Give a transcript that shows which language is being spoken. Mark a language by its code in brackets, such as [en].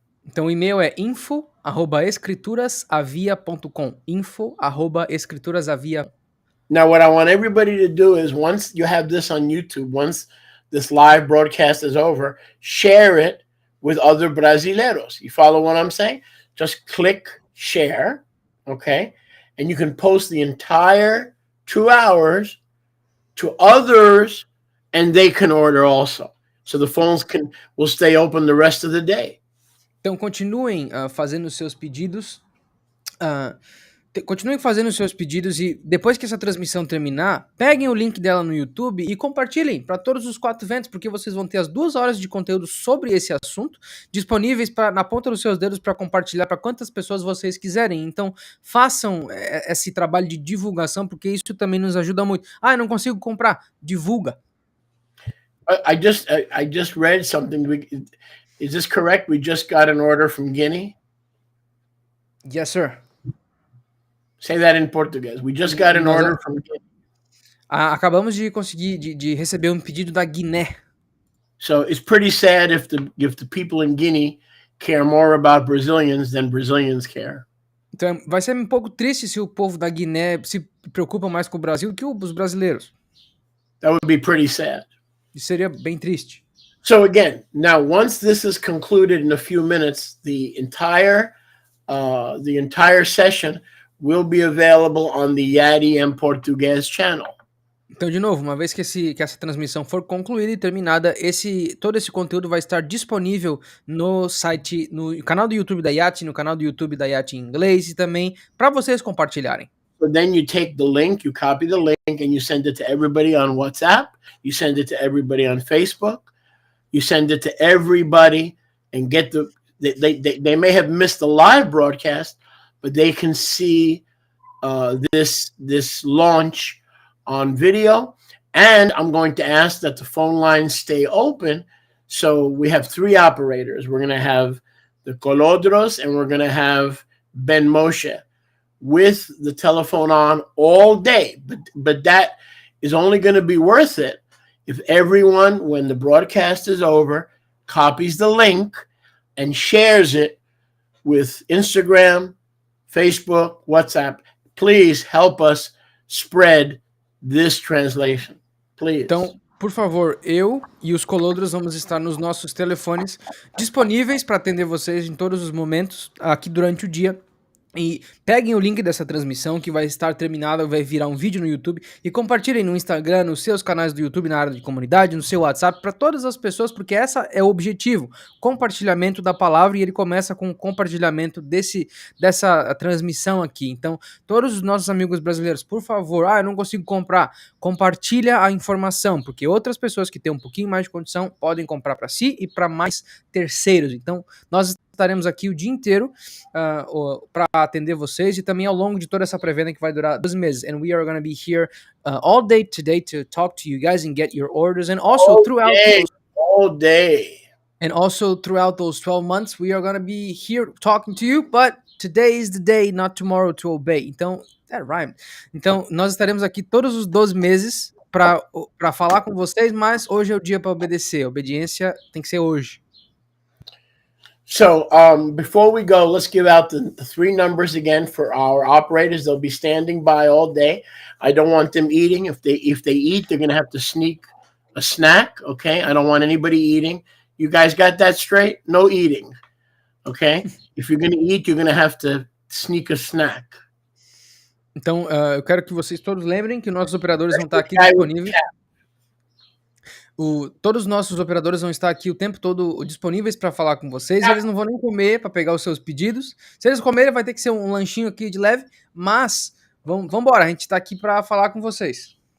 [pt] Então o e-mail é info@escriturasavia.com. info@escriturasavia. [en] Now, what I want everybody to do is once you have this on YouTube, once this live broadcast is over, share it with other brasileiros. You follow what I'm saying? Just click share, okay? And you can post the entire 2 hours to others, and they can order also. So the phones will stay open the rest of the day. [pt] Então continuem fazendo seus pedidos. Continuem fazendo seus pedidos e depois que essa transmissão terminar, peguem o link dela no YouTube e compartilhem para todos os 4 ventos, porque vocês vão ter as 2 horas de conteúdo sobre esse assunto disponíveis na ponta dos seus dedos para compartilhar para quantas pessoas vocês quiserem. Então façam esse trabalho de divulgação, porque isso também nos ajuda muito. Eu não consigo comprar. Divulga. [en] I just read something. Is this correct? We just got an order from Guinea. Yes, sir. Say that in Português. We just got an order from Guinea. [pt] Acabamos de conseguir de receber um pedido da Guiné. [en] So it's pretty sad if the people in Guinea care more about Brazilians than Brazilians care. [pt] Então vai ser um pouco triste se o povo da Guiné se preocupa mais com o Brasil que os brasileiros. [en] That would be pretty sad. [pt] Isso seria bem triste. [en] So again, now once this is concluded in a few minutes, the entire session will be available on the Yadi em Português channel. [pt] Então, de novo, uma vez que essa transmissão for concluída e terminada, todo esse conteúdo vai estar disponível no site, no canal do YouTube da Yati, no canal do YouTube da Yati em inglês e também para vocês compartilharem. [en] So then you take the link, you copy the link, and you send it to everybody on WhatsApp. You send it to everybody on Facebook. You send it to everybody and get they may have missed the live broadcast, but they can see this launch on video. And I'm going to ask that the phone lines stay open. So we have 3 operators. We're going to have the Colodros and we're going to have Ben Moshe with the telephone on all day. But that is only going to be worth it if everyone, when the broadcast is over, copies the link and shares it with Instagram, Facebook, WhatsApp. Please help us spread this translation. Please. [pt] Então, por favor, eu e os Colodros vamos estar nos nossos telefones disponíveis para atender vocês em todos os momentos aqui durante o dia. E peguem o link dessa transmissão que vai estar terminada, vai virar um vídeo no YouTube e compartilhem no Instagram, nos seus canais do YouTube, na área de comunidade, no seu WhatsApp, para todas as pessoas, porque essa é o objetivo, compartilhamento da palavra, e ele começa com o compartilhamento dessa transmissão aqui. Então, todos os nossos amigos brasileiros, por favor, eu não consigo comprar, compartilha a informação, porque outras pessoas que têm um pouquinho mais de condição podem comprar para si e para mais terceiros. Então, nós estaremos aqui o dia inteiro para atender vocês e também ao longo de toda essa pré-venda que vai durar 12 meses. [en] And we are going to be here all day today to talk to you guys and get your orders. And also all day. And also throughout those 12 months, we are going to be here talking to you, but today is the day, not tomorrow, to obey. Então, that rhyme. [pt] Então, nós estaremos aqui todos os 12 meses para falar com vocês, mas hoje é o dia para obedecer. A obediência tem que ser hoje. [en] So before we go, let's give out the 3 numbers again for our operators. They'll be standing by all day. I don't want them eating. If they eat, they're going to have to sneak a snack, okay? I don't want anybody eating. You guys got that straight? No eating, okay? If you're going to eat, you're going to have to sneak a snack. [pt] Então, eu quero que vocês todos lembrem que nossos operadores vão estar aqui disponíveis. Todos os nossos operadores vão estar aqui o tempo todo disponíveis para falar com vocês. Eles não vão nem comer para pegar os seus pedidos. Se eles comerem, vai ter que ser um lanchinho aqui de leve. Mas, vamos embora. A gente está aqui para falar com vocês.